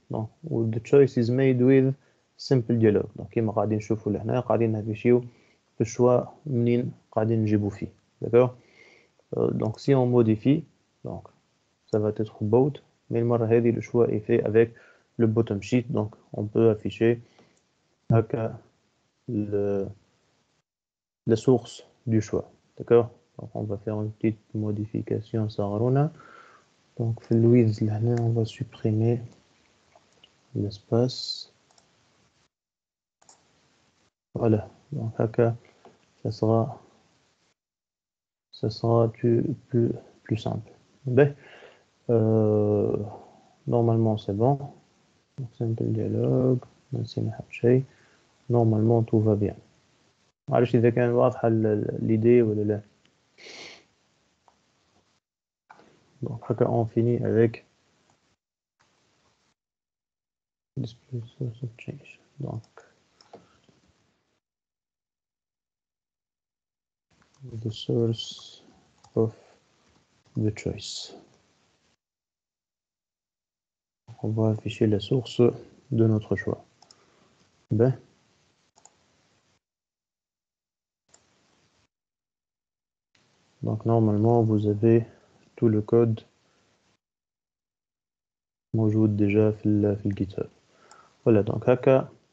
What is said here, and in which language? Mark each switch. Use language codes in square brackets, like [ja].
[en] Donc the choice is made with simple dialogue. [ar] Donc كيما قاعدين نشوفوا لهنا قاعدين نافيشيو الشوا منين قاعدين نجيبوا فيه. [fr] D'accord. Donc si on modifie, donc ça va être both, mais le choix est fait avec le bottom sheet. Donc on peut afficher la source du choix. D'accord. Donc on va faire une petite modification صغيرونة. Donc le with là on va supprimer l'espace. Voilà. Donc ça sera plus simple. Ben, normalement c'est bon. Donc simple dialogue. Normalement tout va bien. [ar] معلش إذا كان واضحة l'idée ولا لا. [fr] Donc on finit avec [en] display source of change. Donc the source of the choice. [fr] On va afficher la source de notre choix. Ben. Donc normalement vous avez tout le code [ar] موجود [fr] déjà في le GitHub. Voilà, donc هكا